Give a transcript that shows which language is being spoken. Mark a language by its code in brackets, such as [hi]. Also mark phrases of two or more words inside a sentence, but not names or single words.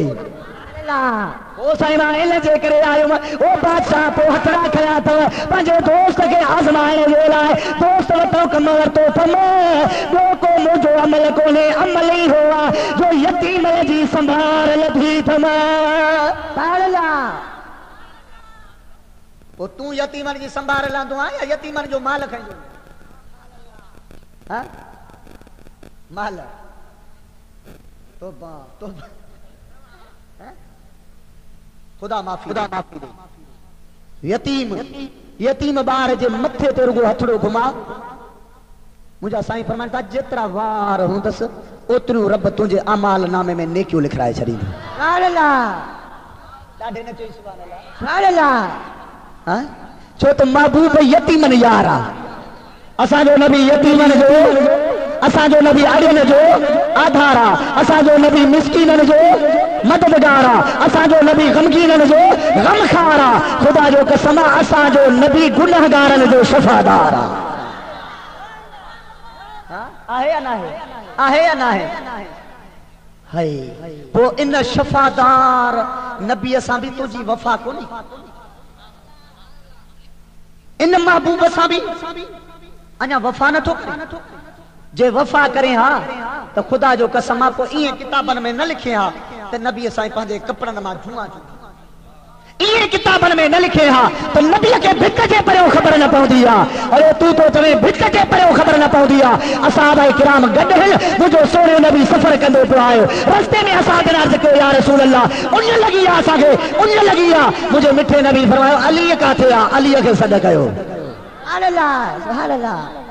[sd] ओ साईं मां इन जे करे आयुमि ओ बादशाह पोइ हथड़ा खया अथव पंहिंजे दोस्त खे आज़माइण जे लाइ दोस्त वरितो कम वरितो थम ॿियो को मुंहिंजो अमल कोन्हे अमल ई हो आहे जो यतीम जी संभाल लधी थम। वो तू यतीमन जी संभाल लांदो आ या यतीमन जो माल खाइजो? हां माल तौबा तौबा खुदा माफी दे। यतीम यतीम बार जे मथे ते रुगो हथड़ो घुमा मुझा साईं फरमाइनि था जेतिरा वार हूंदस ओतिरियूं रब तुंहिंजे अमाल नामे में नेकियूं लिखाए छॾींदी। [ar] سبحان الله [sd] ॾाढे न चई [ar] سبحان الله سبحان الله. [sd] छो त महबूब यतीमन यार आ। असांजो नबी यतीमन जो असांजो नबी अड़ियन जो आधार आ असांजो नबी मिस्कीनन जो मददगार आ असांजो नबी गमगीनन जो गमखार आ खुदा जो कसम असांजो नबी गुनहगारन जो शफादार आ। आहे या ना आहे या ना है हाय वो इन शफादार नबी सां भी तुझी वफा कोनी इन महबूब सां भी अञा वफा नथो करे। जे वफा करे हा तो खुदा जो कसम आ पोइ इएं किताबन में न लिखे हा त नबी साईं पंहिंजे कपड़न मां धुआं इएं किताबन में न लिखे हा तो नबी के भिक जे परियों ख़बर न पवंदी आ। अरे तू तो चवे भिक जे परियों ख़बर न पवंदी आ। असहाबा किराम गॾु मुंहिंजो सोने नबी सफ़र कंदो पियो आयो रस्ते में असां अर्ज़ कयो [ar] يا رسول الله [sd] उन लगी आ असांखे उन लगी आ मुंहिंजे मिठे नबी फरमायो अली काथे आ अलीअ खे सॾ कयो। [ar] سبحان الله سبحان الله